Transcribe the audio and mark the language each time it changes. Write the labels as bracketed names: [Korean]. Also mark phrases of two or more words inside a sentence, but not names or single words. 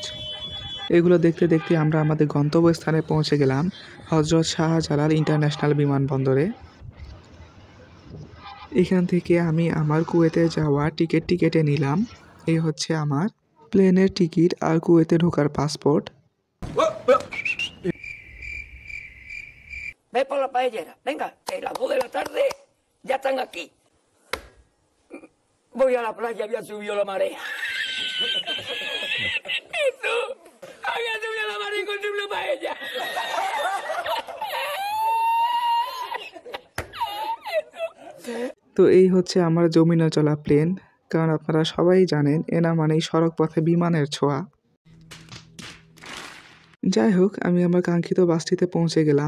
[Bangla] এগুলো দেখতে দেখতে আমরা আমাদের গন্তব্যস্থানে পৌঁছে গেলাম, হজরত শাহজালাল ইন্টারন্যাশনাল বিমানবন্দরে। এখান থেকে আমি আমার কুয়েতে যাওয়া টিকিট কেটে নিলাম। এই হচ্ছে আমার প্লেনের টিকিট আর কুয়েতে ঢোকার পাসপোর্ট। [Spanish] Ve por la paellera. Venga, que las 2 de la tarde ya están aquí. Voy a la playa, había subido la marea. ¿Y tú? Había subido la marea y encontré una paella. [Bangla] তো এই হচ্ছে আমার জমিনে চলা প্লেন, কারণ আপনারা সবাই জানেন এনা মানেই সড়ক পথে বিমানের ছোঁয়া। যাই হোক, আমি আমার কাঙ্ক্ষিত বাসটিতে পৌঁছে গেলাম।